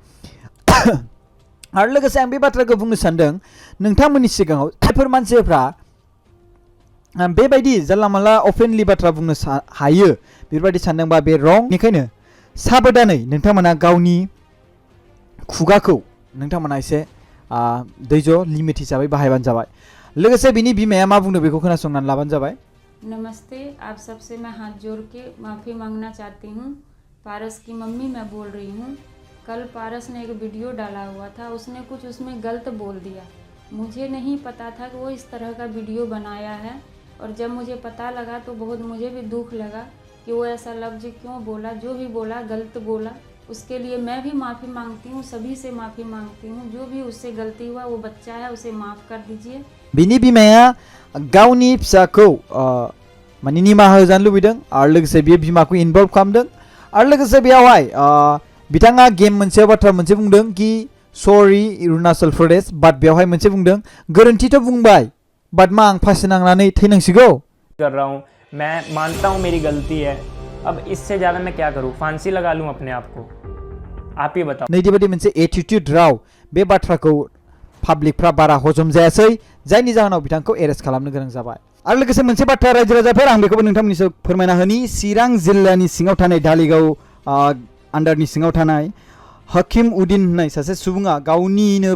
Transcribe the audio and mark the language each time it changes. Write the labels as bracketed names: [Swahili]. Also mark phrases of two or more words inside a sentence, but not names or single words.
[Bodo] आरो लोगोसे आं बे बाथ्राखौ बुंनो सानदों नोंथांमोननि सिगाङाव, जायफोर मानसिफ्रा बेबायदि जानला मानला अपेनलि बाथ्रा बुंनो हायो बेबायदि सानदोंबा बे रं। बेनिखायनो साबधानै नोंथांमोना गावनि खुगाखौ नोंथांमोना एसे दैज' लिमिट हिसाबै बाहायबानो जाबाय। लोगोसे बिनि बिमाया मा बुंदों बेखौ खोनासंनानै लाबानो जाबाय। [Hindi] नमस्ते, आप सबसे मैं हाथ जोड़ के माफ़ी मांगना चाहती हूँ। पारस की मम्मी मैं बोल रही हूँ। कल पारस ने एक वीडियो डाला हुआ था, उसने कुछ उसमें गलत बोल दिया। मुझे नहीं पता था कि वो इस तरह का वीडियो बनाया है, और जब मुझे पता लगा तो बहुत मुझे भी दुख लगा कि वो ऐसा लफ्ज़ क्यों बोला। जो भी बोला गलत बोला, उसके लिए मैं भी माफ़ी मांगती हूँ, सभी से माफ़ी मांगती हूँ। जो भी उससे गलती हुआ, वो बच्चा है, उसे माफ़ कर दीजिए। [Bodo] बिनि बिमाया गावनि फिसाखौ माने निमाहा होजानो लुबैदों आरो लोगोसे बियो बिमाखौ इनभल्भ खालामदों आरो लोगोसे बेयावहाय बिथाङा गेम मोनसे बाथ्रा मोनसे बुंदों कि सरि अरुणाचल प्रदेश बाट बेवहाय मोनसे बुंदों गोरोन्थिथ' बुंबाय बाट मा आं फासि नांनानै थैनांसिगौ [Hindi] कर रहा हूँ, मैं मानता हूँ मेरी गलती है, अब इससे ज़्यादा मैं क्या करूँ, फांसी लगा लूँ अपने आप को, आप ही बताओ। [Bodo] नैदिबादि मोनसे एटिट्युड राव बे बाथ्राखौ पाब्लिकफ्रा बारा हजम जायासै जायनि जाहोनाव बिथांखौ एरेस्ट खालामनो गोनां जाबाय आरो लोगोसे मोनसे बाथ्रा रायजो राजाफोर आं बेखौबो नोंथांमोननिसिम फोरमायना होनि चिरां जिल्लानि सिङाव थानाय धालिगाव आन्डारनि सिङाव थानाय हकीम उद्दीन होननाय सासे सुबुङा गावनिनो